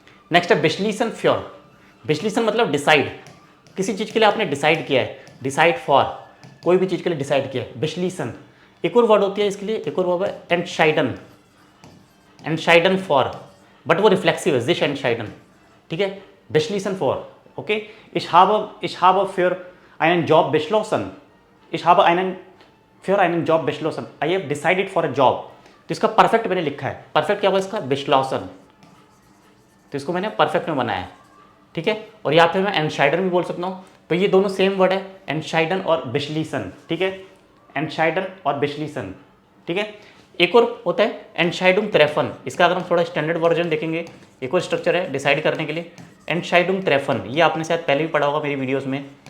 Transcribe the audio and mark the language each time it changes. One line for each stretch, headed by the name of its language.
Hindi: Next है बिशलीसन फ्योर। बिशलीसन मतलब decide, किसी चीज़ के लिए आपने डिसाइड किया है, डिसाइड फॉर, कोई भी चीज़ के लिए डिसाइड किया है, बिशलीसन। एक और वर्ड होती है इसके लिए, एक और वर्ड है एंटशाइडन, एंटशाइडन फॉर, बट वो रिफ्लेक्सिव है,
German: जिश एंटशाइडन।
Hindi: ठीक है,
German: beschließen for, okay, ich habe für einen Job beschlossen, ich habe für einen Job beschlossen,
English: I have decided for a job।
Hindi: तो इसका परफेक्ट मैंने लिखा है, परफेक्ट क्या होगा इसका, beschlossen, तो इसको मैंने परफेक्ट में बनाया है। ठीक है, और या फिर मैं एंटशाइडन भी बोल सकता हूँ, तो ये दोनों सेम वर्ड है, एंटशाइडन और beschließen। ठीक है, एंटशाइडन और beschließen। ठीक है, एक और होता है
German: एंटशाइडुंग ट्रेफन,
Hindi: इसका अगर हम थोड़ा स्टैंडर्ड वर्जन देखेंगे, एक और स्ट्रक्चर है डिसाइड करने के लिए, एंटशाइडुंग ट्रेफन, ये आपने शायद पहले भी पढ़ा होगा मेरी वीडियोस में।